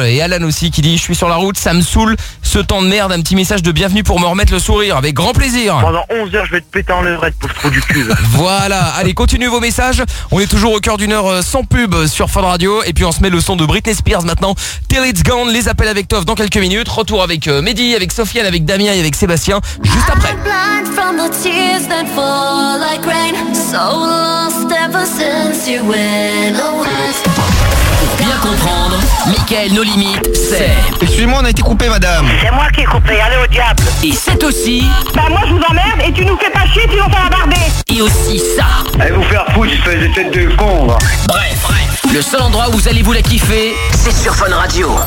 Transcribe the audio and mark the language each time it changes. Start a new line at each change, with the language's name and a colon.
French: Et Alan aussi qui dit je suis sur la route, ça me saoule ce temps de merde. Un petit message de bienvenue pour me remettre le sourire, avec grand plaisir. Pendant 11 heures, je vais te péter en levrette pour ce trou du cul. Voilà, allez, continuez vos messages. On est toujours au cœur d'une heure sans pub sur Fun Radio. Et puis on se met le son de Britney Spears maintenant. Till It's Gone, les appels avec Toff dans quelques minutes. Retour avec Mehdi, avec Sofiane, avec Damien et avec Sébastien, juste après.
English: I'm blind from the tears that fall like rain. So lost ever since you went away.
French: Bien comprendre, Mickaël, nos limites, c'est... Excusez-moi, on a été coupé, madame. C'est moi qui ai coupé, allez au diable. Et c'est aussi... Bah moi, je vous emmerde et tu nous fais pas chier, sinon t'as la barbée. Et aussi ça... Allez vous faire foutre, espèce de tête de con, là. Bref, le seul endroit où vous allez vous la kiffer, c'est sur Fun Radio.